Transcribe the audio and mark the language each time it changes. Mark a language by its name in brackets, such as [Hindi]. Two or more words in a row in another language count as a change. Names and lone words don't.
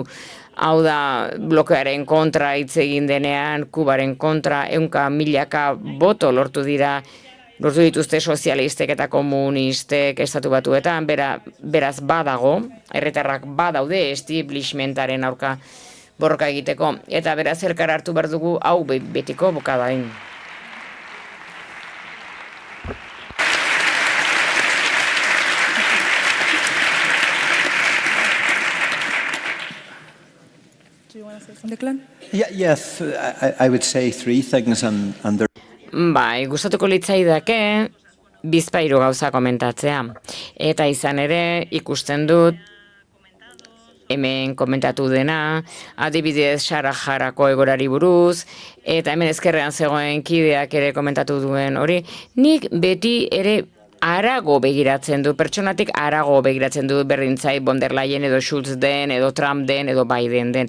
[Basque] Hau da, blokearen kontra hitz egin denean, Kubaren kontra 100.000 boto lortu dituzte sozialistek eta komunistek Estatu Batuetan, beraz badago, herritarrak badaude establishmentaren aurka borroka egiteko, eta beraz elkar hartu behar dugu hau betiko bukadain. [English] Yes, I would say 3 things and there. [Basque] Bai, gustatuko litzaidake bizpahiru gauza komentatzea. Eta izan ere ikusten dut hemen komentatu dena, adibidez Sarajarako egorari buruz, eta hemen ezkerrean zegoen kideak ere komentatu duen hori, nik beti ere arago begiratzen du, pertsonatik arago begiratzen du, berdintzai von der Leyen edo Schulz den, edo Trump den, edo Biden den.